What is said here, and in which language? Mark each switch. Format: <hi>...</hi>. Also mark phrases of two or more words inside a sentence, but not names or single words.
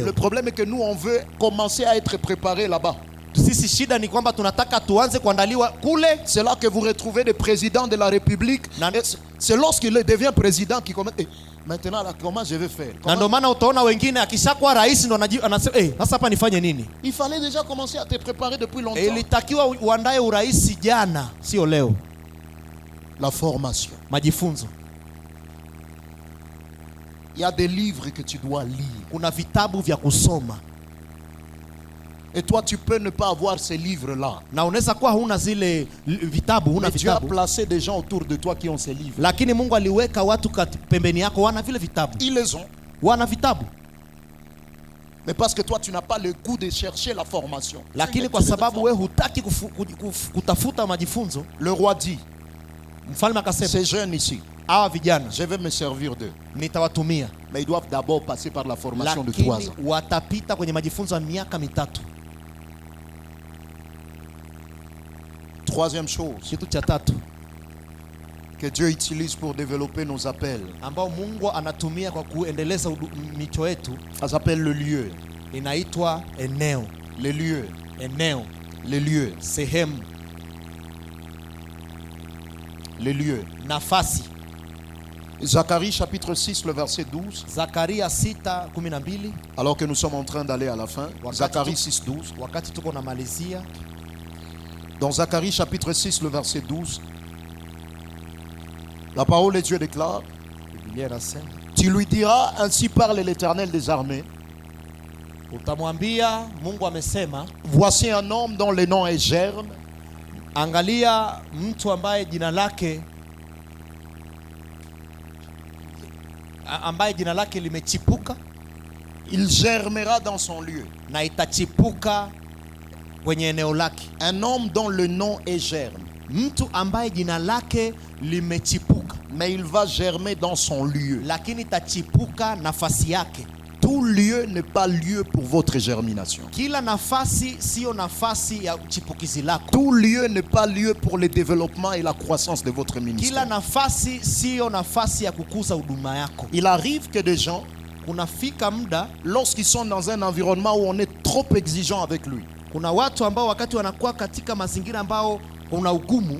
<fr>Le problème est que nous, on veut commencer à être préparés là-bas.</fr> <sw>Sisi shida ni kwamba tunataka tuanze kuandaliwa kule.</sw> <fr>C'est là que vous retrouvez des présidents de la République.</fr> <sw>Na-</sw> <fr>Et c'est lorsqu'il devient président qu'il commence. Eh, maintenant, là, comment je vais faire?</fr> <sw>Na</sw> <fr>Comment-</fr> <sw>ndio maana utaona wengine akishakuwa rais ndo anasema sasa hapa nifanye nini?</sw> <fr>Il fallait déjà commencer à te préparer depuis longtemps.</fr> <sw>Ilitakiwa uandae urais jana, sio leo.</sw> <fr>La formation.</fr> <sw>Majifunzo.</sw> <fr>Il y a des livres que tu dois lire.</fr> <sw>Kuna vitabu vya kusoma,</sw> <fr>Et toi, tu peux ne pas avoir ces livres-là.</fr> <sw>na unaweza kuwa huna zile vitabu, huna</sw> <fr>Mais Dieu a</fr> <sw>vitabu,</sw> <fr>placé des gens autour de toi qui ont ces livres.</fr> <sw>lakini Mungu aliweka watu pembeni yako wana vile vitabu,</sw> <fr>Ils les ont.</fr> <sw>wana vitabu.</sw> <fr>Mais parce que toi, tu n'as pas le goût de chercher la formation.</fr> <sw>Lakini kwa sababu we hutaki kutafuta majifunzo,</sw> <fr>Le roi dit,</fr> <sw>mfalme akasema</sw> <fr>ces jeunes ici,</fr> <sw>hawa vijana</sw> <fr>je vais me servir d'eux.</fr> <sw>nitawatumia,</sw> <fr>Mais ils doivent d'abord passer par la formation de 3</fr> <sw>lakini</sw> <fr>ans.</fr> <sw>watapita kwenye majifunzo ya miaka mitatu.</sw> <fr>Troisième chose</fr> <sw>Kitu cha tatu</sw> <fr>que Dieu utilise pour développer nos appels,</fr> <sw>ambao Mungu anatumia kwa kuendeleza micho yetu</sw> <fr>ça s'appelle le lieu.</fr> <sw>inaitwa eneo.</sw> <fr>Les lieux.</fr> <sw>Eneo,</sw> <fr>Les lieux.</fr> <sw>sehemu,</sw> <fr>Les lieux.</fr> <sw>nafasi.</sw> <fr>Zacharie chapitre 6, le verset 12.</fr> <sw>Zakaria 6:12.</sw> <fr>Alors que nous sommes en train d'aller à la fin. Zacharie 6, 12.</fr> <sw>Wakati tuko na malizia</sw> <fr>Dans Zacharie chapitre 6, le verset 12. La parole de Dieu déclare,</fr> <sw>Biblia inasema,</sw> <fr>tu lui diras, ainsi parle l'Éternel des armées.</fr> <sw>utamwambia Mungu amesema,</sw> <fr>Voici un homme dont le nom est Germe,</fr> <sw>angalia mtu ambaye jina lake</sw> <fr>il germera dans son lieu.</fr> <sw>na itachipuka kwenye eneo lake.</sw> <fr>Un homme dont le nom est germe.</fr> <sw>Mtu ambaye jina lake limechipuka,</sw> <fr>Mais il va germer dans son lieu.</fr> <sw>lakini tachipuka nafasi yake.</sw> <fr>Tout lieu n'est pas lieu pour votre germination.</fr> <sw>Kila nafasi sio nafasi ya chipukizi lako.</sw> <fr>Tout lieu n'est pas lieu pour le développement et la croissance de votre</fr> <sw>Kila</sw> <fr>ministère.</fr> <sw>nafasi sio nafasi ya kukuza huduma yako.</sw> <fr>Il arrive que des gens,</fr> <sw>Kunafika muda,</sw> <fr>lorsqu'ils sont dans un environnement où on est trop exigeant avec lui,</fr> <sw>kuna watu ambao wakati wanakuwa katika mazingira ambao kuna ugumu,</sw>